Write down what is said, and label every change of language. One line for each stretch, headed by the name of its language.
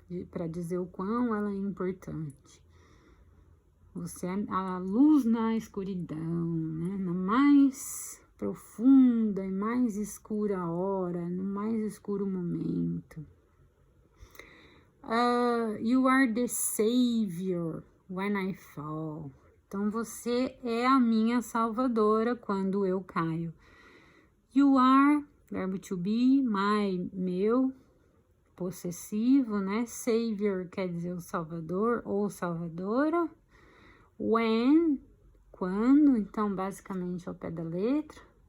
Portuguese: Para dizer o quão ela é importante. Você é a luz na escuridão, né? Na mais profunda e mais escura hora, no mais escuro momento.
English: You are the savior when I fall.
Portuguese: Então, você é a minha salvadora quando eu caio.
English: You are,
Portuguese: verbo to be, meu, possessivo, né? Savior quer dizer o salvador ou salvadora. When, quando, então basicamente ao pé da letra.